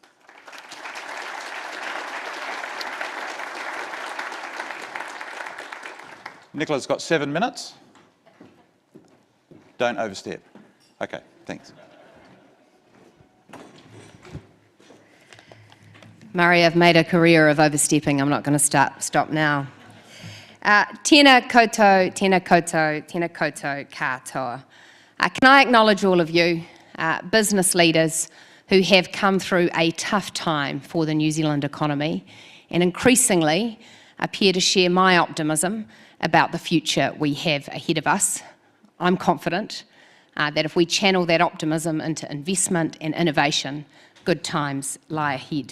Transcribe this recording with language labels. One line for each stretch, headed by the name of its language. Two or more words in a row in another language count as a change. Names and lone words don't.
English: Nicola's got 7 minutes. Don't overstep. Okay, thanks. Murray, I've made a career of overstepping. I'm not going to stop now.
Māori: Tēnā koutou, tēnā koutou, tēnā koutou katoa.
English: Can I acknowledge all of you, business leaders who have come through a tough time for the New Zealand economy and increasingly appear to share my optimism about the future we have ahead of us. I'm confident that if we channel that optimism into investment and innovation, good times lie ahead.